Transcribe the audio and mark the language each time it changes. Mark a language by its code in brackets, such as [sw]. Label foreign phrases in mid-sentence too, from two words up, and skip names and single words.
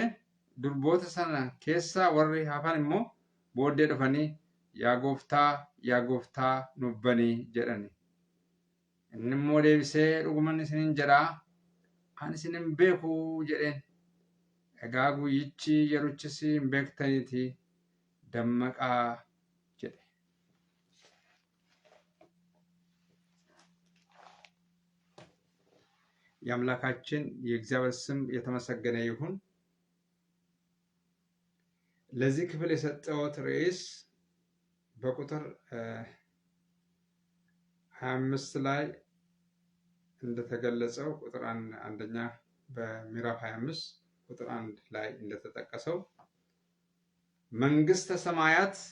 [om] Durboota sana keessaa warri hafan immoo booddee dhufanii yaa gooftaa nuuf banii jedhani. Inni immoo deebisee dhuguman isiniin jedhaa ani isin hin beeku jedheen. Egaa guyyichi yeruchis hin beektaniitii dammaqaa jedhe. [am] የአምላካችን የእግዚአብሔር ስም የተመሰገነ ይሁን። ለዚህ ክፍል የሰጠሁት ርዕስ በቁጥር 25 ላይ እንደተገለጸው ቁጥር አንደኛ በምዕራፍ 25 ቁጥር 1 ላይ እንደተጠቀሰው መንግስተ ሰማያት